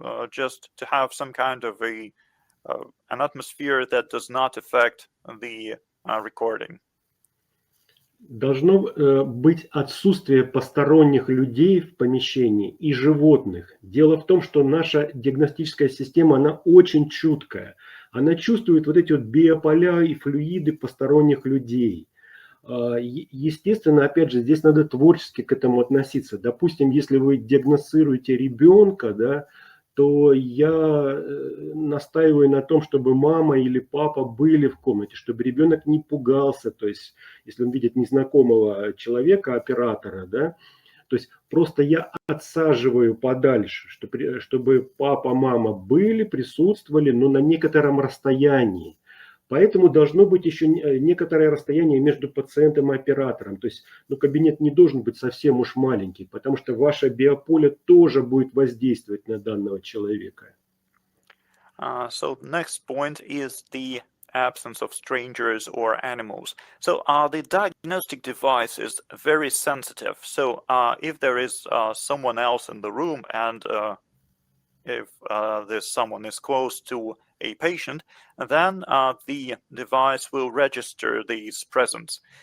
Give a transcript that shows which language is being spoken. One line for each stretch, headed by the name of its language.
English: Just to have some kind of an atmosphere that does not affect the recording.
Russian: Должно быть отсутствие посторонних людей в помещении и животных. Дело в том, что наша диагностическая система, она очень чуткая. Она чувствует вот эти вот биополя и флюиды посторонних людей. Естественно, опять же, здесь надо творчески к этому относиться. Допустим, если вы диагностируете ребенка, да, то я настаиваю на том, чтобы мама или папа были в комнате, чтобы ребенок не пугался, то есть если он видит незнакомого человека, оператора, да, то есть просто я отсаживаю подальше, чтобы папа, мама были, присутствовали, но на некотором расстоянии. Поэтому должно быть еще некоторое расстояние между пациентом и оператором. То есть кабинет не должен быть совсем уж маленький, потому что ваше биополе тоже будет воздействовать на данного человека.
English: So the next point is the absence of strangers or animals. So the diagnostic device is very sensitive. So if there is someone else in the room and if this someone is close to a patient, then the device will register these presence.